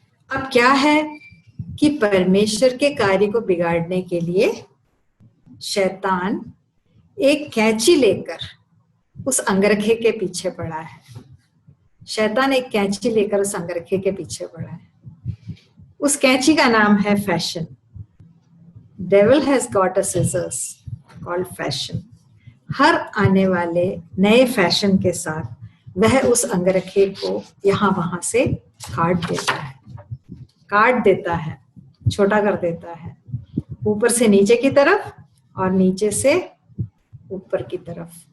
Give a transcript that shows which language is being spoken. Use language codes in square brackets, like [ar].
[hi] अब क्या है कि परमेश्वर के कार्य को बिगाड़ने के लिए शैतान एक कैंची लेकर उस अंगरखे के पीछे पड़ा है। शैतान एक कैंची लेकर उस अंगरखे के पीछे पड़ा है। उस कैंची का नाम है fashion. [en] Devil has got a scissors called fashion. [hi] हर आने वाले नए फैशन के साथ वह उस अंगरखे को यहाँ वहां से काट देता है, छोटा कर देता है, ऊपर से नीचे की तरफ और नीचे से ऊपर की तरफ।